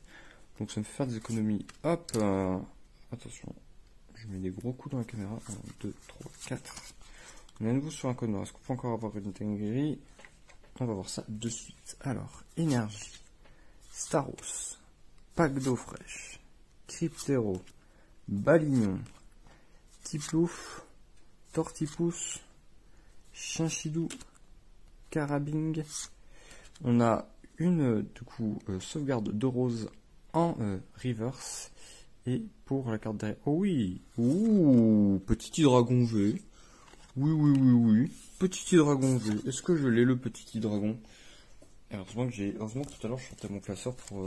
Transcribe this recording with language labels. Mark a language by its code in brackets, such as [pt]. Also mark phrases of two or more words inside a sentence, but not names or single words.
[fr] Donc ça me fait faire des économies. Hop. Attention. Je mets des gros coups dans la caméra. 1, 2, 3, 4. On est à nouveau sur un code noir. Est-ce qu'on peut encore avoir une dinguerie? On va voir ça de suite. Alors, énergie. Staros. Pack d'eau fraîche. Cryptero. Balignon. Tiplouf. Tortipousse. Chinchidou. Carabing. On a une, du coup, sauvegarde de rose en reverse. Et pour la carte derrière. Oh oui! Ouh! Petit Hydragon V. Oui. Petit Hydragon V. Est-ce que je l'ai le petit Hydragon? Heureusement que tout à l'heure je sortais mon classeur pour.